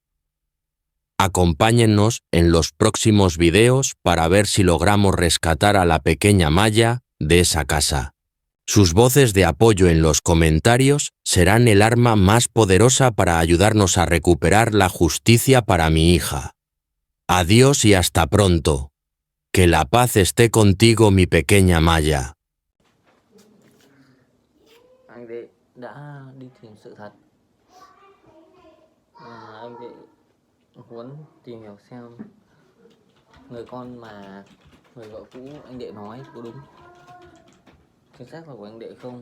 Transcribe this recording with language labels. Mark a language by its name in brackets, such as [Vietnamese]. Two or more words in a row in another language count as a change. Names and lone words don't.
[Spanish] Acompáñennos en los próximos videos para ver si logramos rescatar a la pequeña Maya de esa casa. Sus voces de apoyo en los comentarios serán el arma más poderosa para ayudarnos a recuperar la justicia para mi hija. Adiós y hasta pronto. Que la paz esté contigo, mi pequeña Maya. [Vietnamese] Anh đệ đã đi tìm sự thật. Anh đệ muốn tìm hiểu xem người con mà người vợ cũ anh đệ nói có đúng, chính xác là của anh đệ không.